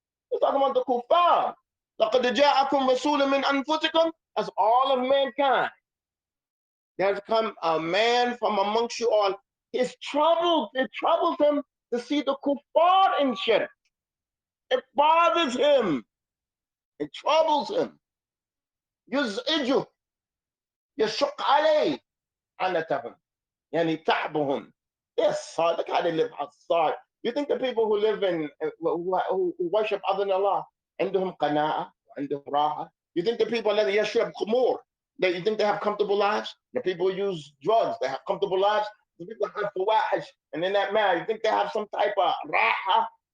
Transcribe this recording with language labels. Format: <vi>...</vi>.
<en>He's talking about the kuffar.</en> <ar>لَقَدْ جَاءَكُمْ رَسُولٌ مِّنْ أَنفُسِكُمْ.</ar> <en>That's all of mankind. There's come a man from amongst you all. It's troubled. It troubles him to see the kuffar in shirk. It bothers him. It troubles him.</en> <ar>يزعجه يشق عليه عنتهم يعني تعبهم.</ar> <en>Yes, look how they live outside. You think the people who live in who worship other than Allah,</en> <ar>عندهم قناعة وعندهم راحة?</ar> <en>You think the people that</en> <ar>يشرب خمور,</ar> <en>you think they have comfortable lives? The people who use drugs, they have comfortable lives? The people have fawahish and they're not married, you think they have some type of raha?</en>